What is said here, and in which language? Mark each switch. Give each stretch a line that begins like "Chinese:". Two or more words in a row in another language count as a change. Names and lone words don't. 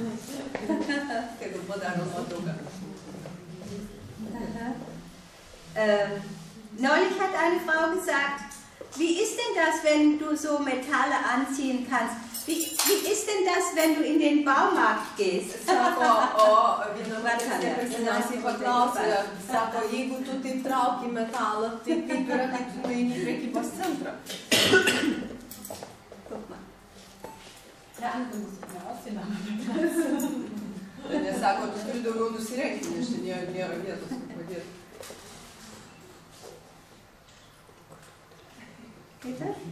German: Neulich hat eine Frau gesagt, wie ist denn das, wenn du so Metalle anziehen kannst? Wie ist denn das, wenn du in den Baumarkt gehst?
Lithuanian: Sako, sako, jeigu tu taip trauki metalą, tai kaip yra, kai tu nueini į prekybos centrą.
German: Guck mal. Ja, du musst mir aussehen.
Lithuanian: sako, tu turi daugiau nusirengti, nes čia nėra vietos padėti.
German: Bitte?